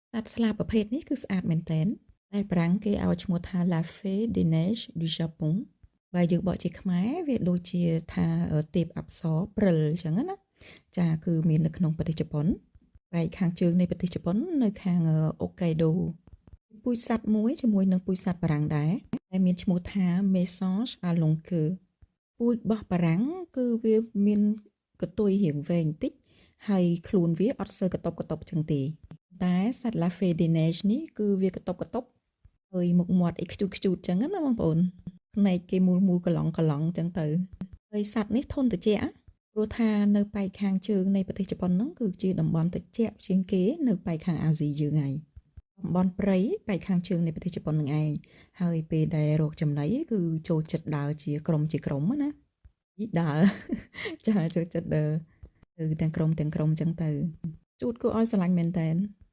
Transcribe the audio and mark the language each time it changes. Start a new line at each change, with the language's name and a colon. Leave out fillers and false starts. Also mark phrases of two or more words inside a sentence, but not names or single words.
Khmer: សត្វស្លាបប្រភេទនេះគឺស្អាតមែនទែនដែលបារាំងគេឲ្យឈ្មោះថា
French: La Fée des Neiges du Japon
Khmer: បើយើងបកជាខ្មែរវាដូចជាថាទេពអប្សរព្រិលអញ្ចឹងណាចាគឺមាននៅក្នុងប្រទេសជប៉ុន ផ្នែកខាងជើងនៃប្រទេសជប៉ុននៅខាងអូកៃដូពូជសត្វមួយជាមួយនឹងពូជសត្វបារាំងដែរដែលមានឈ្មោះថា
French: Mésange à longue queue
Khmer: ពូជរបស់បារាំងគឺវា មានកតុយរាងវែងបន្តិចហើយខ្លួនវាអត់សូវកតុបកតុបចឹងទេតែសត្វ
French: La Fée des Neiges
Khmer: នេះ គឺវាកតុបកតុបហើយមុខមាត់អីខ្ជូតខ្ជូតចឹងណាបងប្អូនភ្នែកគេមូលមូលកឡង់កឡង់ចឹងទៅហើយសត្វនេះធន់ត្រជាក់ព្រោះថានៅប៉ែកខាងជើងនៃប្រទេសជប៉ុនហ្នឹងគឺជាតំបន់ត្រជាក់ជាងគេនៅប៉ែកខាងអាស៊ីយើងហើយតំបន់ព្រៃប៉ែកខាងជើងនៃប្រទេសជប៉ុននឹងឯងហើយពេលដែលរកចំណីគឺចូលចិត្តដើរជាក្រុមណាដើរចាចូលចិត្តដើរទៅទាំងក្រុមចឹងទៅជូតគួរឲ្យស្រឡាញ់មែនតើ